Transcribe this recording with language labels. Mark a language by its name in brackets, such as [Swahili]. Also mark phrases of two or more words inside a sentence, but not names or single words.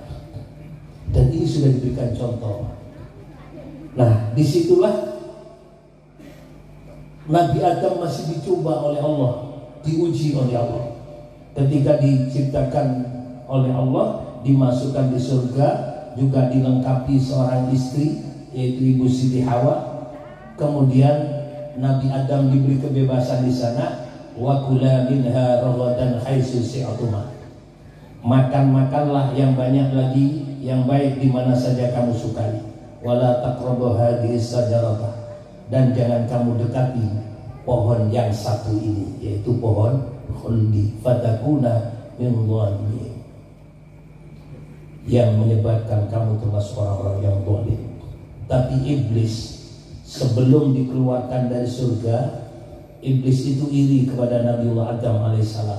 [Indonesian] Dan ini sudah diberikan contoh. Nah, disitulah Nabi Adam masih dicoba oleh Allah, diuji oleh Allah. Ketika diciptakan oleh Allah, dimasukkan di surga, juga dilengkapi seorang istri, yaitu Ibu Siti Hawa. Kemudian Nabi Adam diberi kebebasan di sana. [Arabic] وكلا منها رغدا حيث شئتما. [Indonesian] Makanlah yang banyak lagi, yang baik di mana saja kamu sukai. [Arabic] ولا تقربا هذه الشجرة. [Indonesian] Dan jangan kamu dekati pohon yang satu ini, yaitu pohon khuldi, [Arabic] فتكونا من الظالمين, [Indonesian] yang menyebabkan kamu termasuk orang-orang yang zalim. Tapi iblis sebelum dikeluarkan dari surga, iblis itu iri kepada Nabiullah Adam alaihissalam.